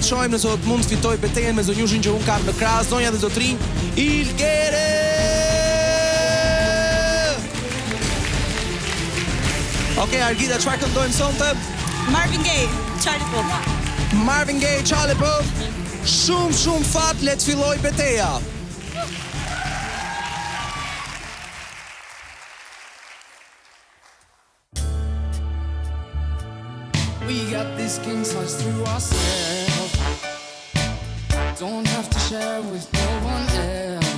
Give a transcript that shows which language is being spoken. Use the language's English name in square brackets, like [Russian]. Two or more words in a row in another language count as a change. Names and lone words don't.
[Albanian] Shohim nëse do të mund të fitoj betejën me zonjushin që un kam në krah, zonja dhe zotrin, Ilgere! Okej, Argita, çfarë këndojmë sonte? Marvin Gaye, Charlie Puth. Marvin Gaye, Charlie Puth. Shumë fat, le të filloj beteja. [English] We got these king size through ourselves. Don't have to share with no one else.